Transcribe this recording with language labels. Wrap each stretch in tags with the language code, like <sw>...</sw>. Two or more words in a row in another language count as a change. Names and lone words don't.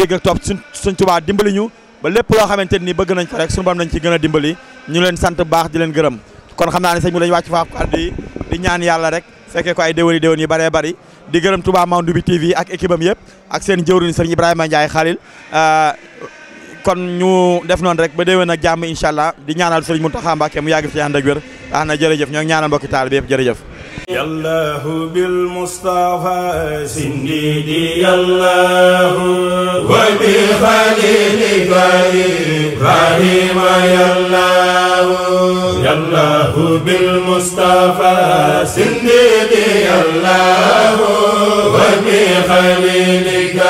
<wo>ak topp Sëñ Tuubaa dimbali ñu ba lépp loo xamante ni bëgg nañ ko rek suñu bam nañ ci gën a dimbali ñu leen sant bu baax di leen gërëm kon xam naa ne sëñ mu dañu wàcc faaf kàddu yi di ñaan yàlla rek fekkee ko ay déwéni yu bëree bëri di gërëm Touba Monde bi TV ak équipe am yëpp ak seen jëwriñ sëñ Ibrahima Ndiaye Khalil kon ñu def noonu rek ba déwén ak jàmm</wo> <ar>إن شاء الله</ar> <wo>di ñaanal sëriñ Mountakha Mbacké mu yàgg fi ànd ak wér wax na jërëjëf ñoo ngi ñaanal mbokki taal bi yëpp jërëjëf</wo> <ar>يالله بالمصطفى سنديدي يالله وبخليلك إبراهيم يالله يالله بالمصطفى سنديدي يالله وبخليلك</ar>